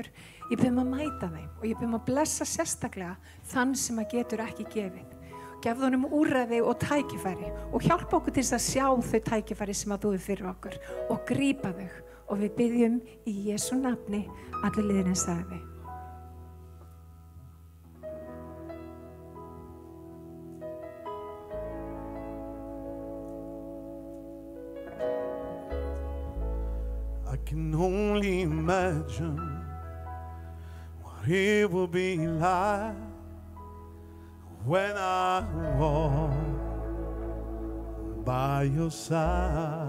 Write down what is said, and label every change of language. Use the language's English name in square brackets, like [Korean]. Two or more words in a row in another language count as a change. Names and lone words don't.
[Icelandic] Ég bið að mæta þeim og ég bið að blessa sérstaklega þann sem að getur ekki gefið. Gefðu honum úrræði og tækifæri og hjálpa okkur til þess að sjá þau tækifæri sem að þú er fyrir okkur og grípa þau. Og við biðjum í Jesú nafni, allir liðin sagði. [English] I can only imagine what it will be like when I walk by your side.